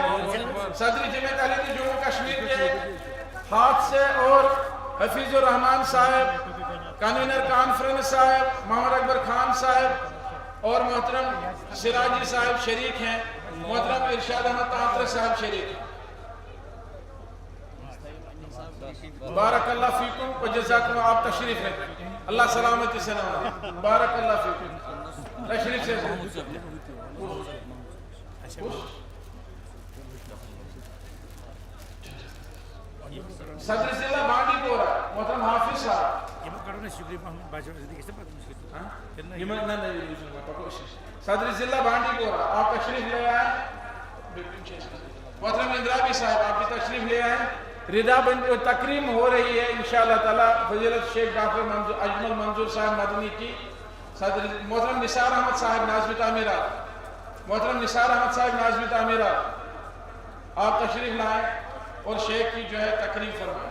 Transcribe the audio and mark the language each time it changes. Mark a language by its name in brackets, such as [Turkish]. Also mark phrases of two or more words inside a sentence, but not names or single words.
[Urdu] صدر جمعیت اہل حدیث جموں کشمیر کے ہاتھ سے, اور حفیظ الرحمان صاحب کنوینر کانفرنس صاحب, محمد اکبر خان صاحب اور محترم سراجی صاحب شریک ہیں. محترم ارشاد احمد تانترے صاحب شریک ہیں. [Arabic] بارک اللہ فیکم و جزاکم. [Urdu] آپ تشریف رکھیں, اللہ سلامتی سے نوازے. [Arabic] بارک اللہ فیکم. [Urdu] تشریف سے صدر ضلع بانڈی پورہ محترم حافظ صاحب. صدر ضلع بانڈی پورہ آپ تشریف لے آئیں. محترم اندرابی صاحب آپ کی تشریف لے آئیں. رضا بندی تکریم ہو رہی ہے [Arabic] انشاءاللہ تعالی [Urdu] فضیلت شیخ ڈاکٹر اجمل منظور صاحب مدنی کی. صدر محترم نثار احمد صاحب ناظم تعمیرات, محترم نثار احمد صاحب ناظم تعمیرات آپ تشریف لائیں اور شیخ کی جو ہے تقریر فرمائیں.